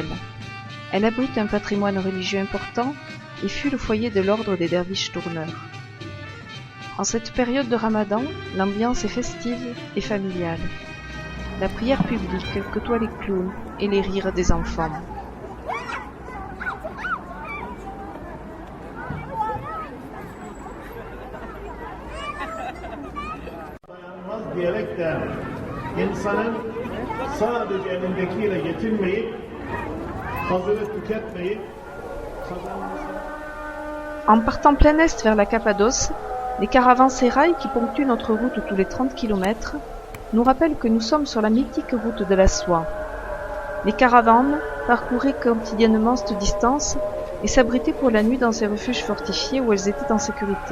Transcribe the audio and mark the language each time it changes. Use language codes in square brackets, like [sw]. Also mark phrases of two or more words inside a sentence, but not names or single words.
[fr] Elle abrite un patrimoine religieux important et fut le foyer de l'ordre des derviches tourneurs. En cette période de Ramadan, l'ambiance est festive et familiale. La prière publique côtoie les clowns et les rires des enfants. [tr] Diyerekten insanın sadece elindekiyle yetinmeyip hazırı tüketmeyip [fr] En partant plein est vers la Cappadoce, les caravansérails qui ponctuent notre route tous les 30 km nous rappellent que nous sommes sur la mythique route de la soie. Les caravanes parcouraient quotidiennement cette distance et s'abritaient pour la nuit dans ces refuges fortifiés où elles étaient en sécurité.